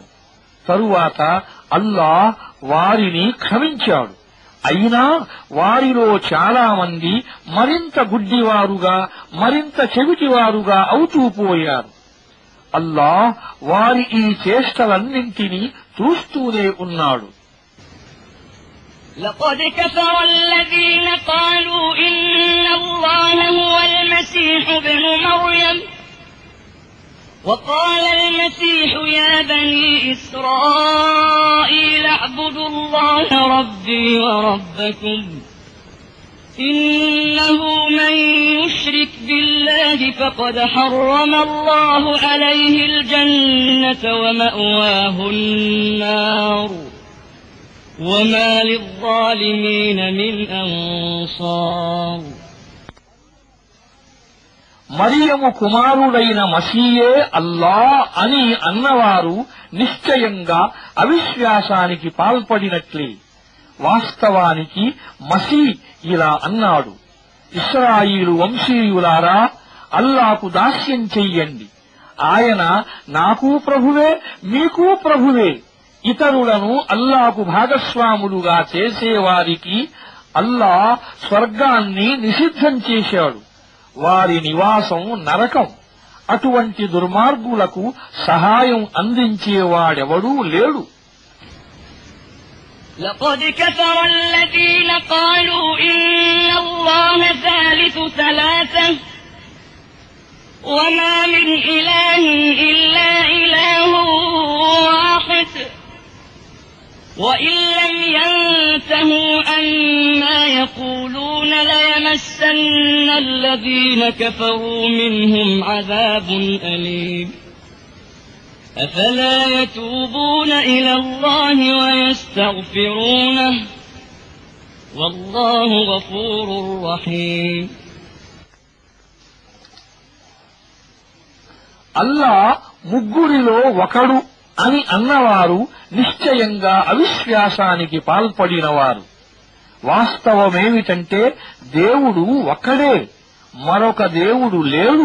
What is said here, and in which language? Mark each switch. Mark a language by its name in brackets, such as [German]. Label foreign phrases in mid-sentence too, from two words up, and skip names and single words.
[Telugu] తరువాత అల్లాహ్ వారిని క్షమించాడు. అయినా వారిలో చాలా మంది మరింత గుడ్డివారుగా మరింత చెవిటివారుగా అవుతూ పోయారు. అల్లాహ్ వారి ఈ చేష్టలన్నింటినీ చూస్తూనే ఉన్నాడు. [Arabic] لقد كفر الذين قالوا إن الله هو المسيح ابن مريم وقال المسيح يا بني إسرائيل اعبدوا الله ربي وربكم إنه من يشرك بالله فقد حرم الله عليه الجنة ومأواه النار وما للظالمين من أنصار. [Telugu] మరియము కుమారుడైన మసీయే అల్లా అని అన్నవారు నిశ్చయంగా అవిశ్వాసానికి పాల్పడినట్లే. వాస్తవానికి మసీ ఇలా అన్నాడు, ఇశ్రాయిలు వంశీయులారా, అల్లాకు దాస్యం చెయ్యండి. ఆయన నాకు ప్రభువే మీకూ ప్రభువే. ఇతరులను అల్లాకు భాగస్వాములుగా చేసేవారికి అల్లా స్వర్గాన్ని నిషిద్ధం చేశాడు. వారి నివాసం నరకం. అటువంటి దుర్మార్గులకు సహాయం అందించేవాడెవడూ లేడు. [Arabic] لقد كفر الذين قالوا إن الله ثالث ثلاثة وما من إله إلا إله واحد وإن لم ينتهوا عما يقولون ليمسن الذين كفروا منهم عذاب أليم. أفلا يتوبون إلى الله ويستغفرونه والله غفور رحيم. [Telugu] అల్లా ముగ్గురిలో ఒకడు అని అన్నవారు నిశ్చయంగా అవిశ్వాసానికి పాల్పడినవారు. వాస్తవమేమిటంటే దేవుడు ఒక్కడే, మరొక దేవుడు లేడు.